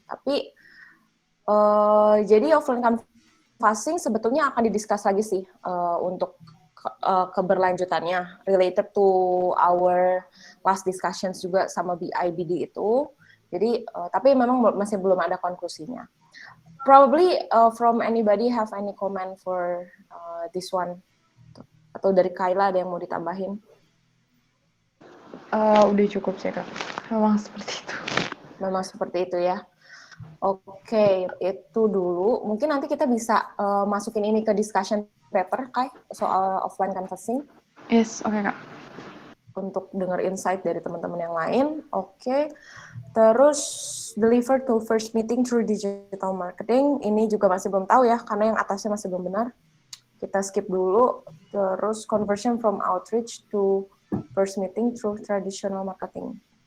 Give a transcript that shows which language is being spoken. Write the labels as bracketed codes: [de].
[id] Tapi jadi offline canvassing sebetulnya akan didiskus lagi sih untuk keberlanjutannya [en] related to our last discussions [id] juga sama BIBD itu. Jadi tapi memang masih belum ada konklusinya. [en] Probably from anybody have any comment for this one? [id] Atau dari Kayla ada yang mau ditambahin? Udah cukup sih Kak. Memang seperti itu. Memang seperti itu ya. Oke, itu dulu. Mungkin nanti kita bisa masukin ini ke discussion paper, Kai, soal offline canvassing. Yes, oke Kak. Untuk dengar insight dari teman-teman yang lain. Oke. [en] Terus deliver to first meeting through digital marketing. [id] Ini juga masih belum tahu ya, karena yang atasnya masih belum benar. Kita skip dulu. [en] Terus conversion from outreach to first meeting through traditional marketing.